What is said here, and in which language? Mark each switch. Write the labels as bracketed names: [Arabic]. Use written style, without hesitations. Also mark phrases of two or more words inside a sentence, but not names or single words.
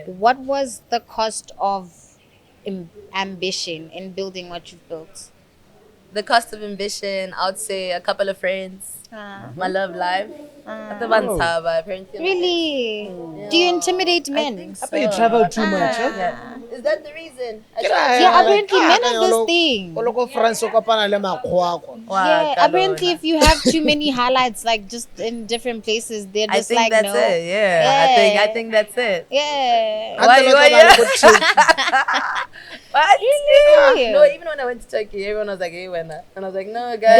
[English] what was the cost of ambition in building what you've built? The cost of ambition, I would say a couple of friends. My love life. At the apparently. Really? Do you intimidate men? think I bet you travel too much, huh? Yeah. Is that the reason? Yeah, apparently men have this thing. [Tswana] O loko France o kopana le makgwakwa. [English] Yeah, apparently if you have too many highlights, like just in different places, they're I just think like, that's no. it. Yeah. Yeah. I think that's it. Yeah. Why you- What? Really? No, even when I went to Turkey, everyone was like, "Hey, when?" And I was like, "No, guys,